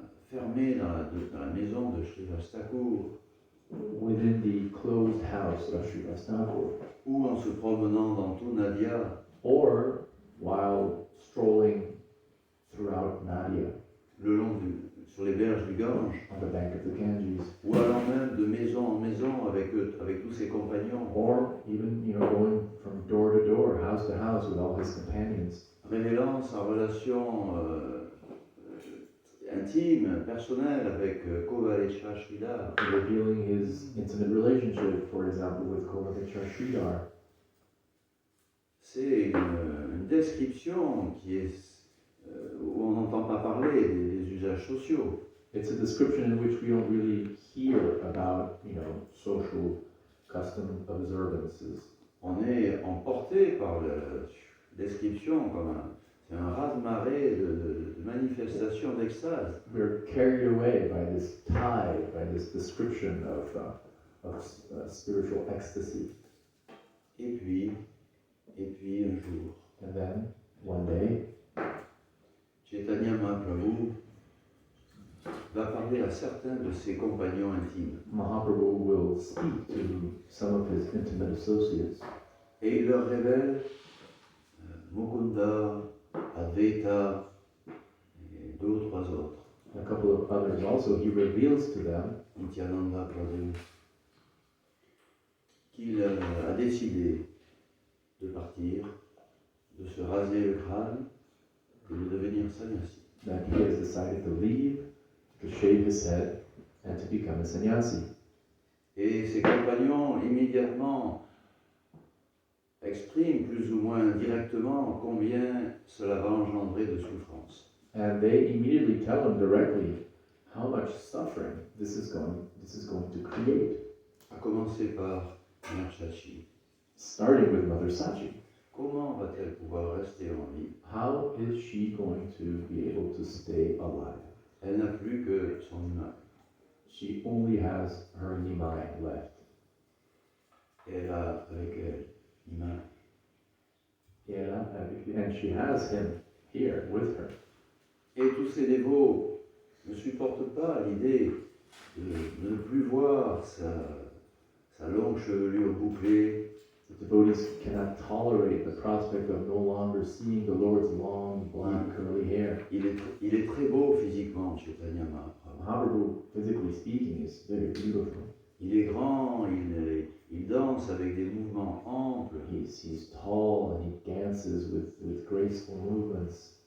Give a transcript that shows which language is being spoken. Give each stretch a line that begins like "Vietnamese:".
French: fermé dans la maison de Srivas Thakur,
English: within the closed house of Srivas Thakur,
French: ou en se promenant dans tout Nadia,
English: or while strolling throughout Nadia,
French: sur les berges du Gange,
English: on the bank of the Ganges,
French: ou allant même de maison en maison avec tous ses compagnons,
English: or even, going from door to door, house to house with all his companions,
French: révélant sa relation intime, personnelle avec Kovalecha Sridhar.
English: revealing his intimate relationship, for example, with Kovalecha Sridhar.
French: C'est une description où on n'entend pas parler des usages sociaux.
English: It's a description in which we don't really hear about, social custom observances.
French: On est emporté par la description c'est un raz-de-marée de manifestations d'extase.
English: We're carried away by this tide, by this description of spiritual ecstasy.
French: Et puis un jour,
English: And then, one day,
French: Chaitanya Mahaprabhu va parler à certains de ses compagnons intimes.
English: Mahaprabhu will speak to some of his intimate associates,
French: Et il leur révèle Mukunda, Advaita et deux ou trois autres.
English: a couple of others also. He reveals to them
French: Nityananda Prabhu, qu'il a décidé de partir, de se raser le crâne et de devenir sannyasi.
English: that he has decided to leave, to shave his head, and to become a sannyasi.
French: Et ses compagnons immédiatement expriment plus ou moins directement combien cela va engendrer de souffrance.
English: And they immediately tell him directly how much suffering this is going to create,
French: À commencer par Mère Chachi.
English: starting with Mother Sachi.
French: Comment va-t-elle pouvoir rester en vie?
English: How is she going to be able to stay alive?
French: Elle n'a plus que son image.
English: She only has her Nimai left.
French: Elle a avec elle l'image.
English: And she has him here with her.
French: Et tous ces dévots ne supportent pas l'idée de ne plus voir sa longue chevelure bouclée,
English: The devotees cannot tolerate the prospect of no longer seeing the Lord's long, black, curly hair.
French: il est très beau physiquement, Chaitanya Mahaprabhu.
English: Mahaprabhu, physically speaking, is very beautiful.
French: Il est grand, il danse avec des mouvements amples,
English: He's tall and he dances with graceful movements.